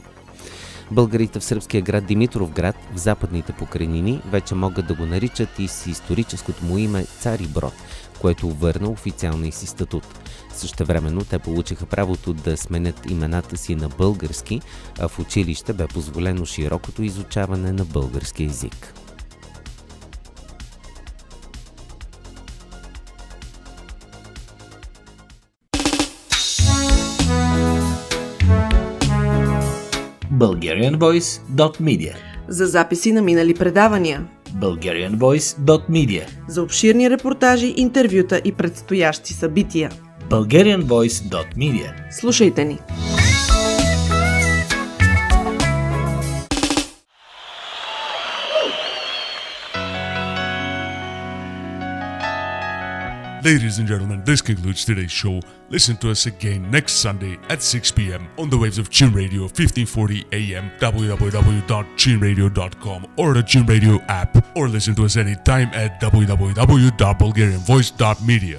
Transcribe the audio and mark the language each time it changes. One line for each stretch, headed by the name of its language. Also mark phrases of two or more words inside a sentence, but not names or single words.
Bulgarian: Българите в сръбския град Димитровград, в западните покрайнини, вече могат да го наричат и с историческото му име Цари Брод, което върна официалния си статут. Същевременно те получиха правото да сменят имената си на български, а в училище бе позволено широкото изучаване на български език. bulgarianvoice.media. За записи на минали предавания. bulgarianvoice.media. За обширни репортажи, интервюта и предстоящи събития. bulgarianvoice.media. Слушайте ни!
English: Ladies and gentlemen, this concludes today's show. Listen to us again next Sunday at 6 p.m. on the waves of Chin Radio 1540 AM, www.chinradio.com or the Chin Radio app, or listen to us anytime at www.bulgarianvoice.media.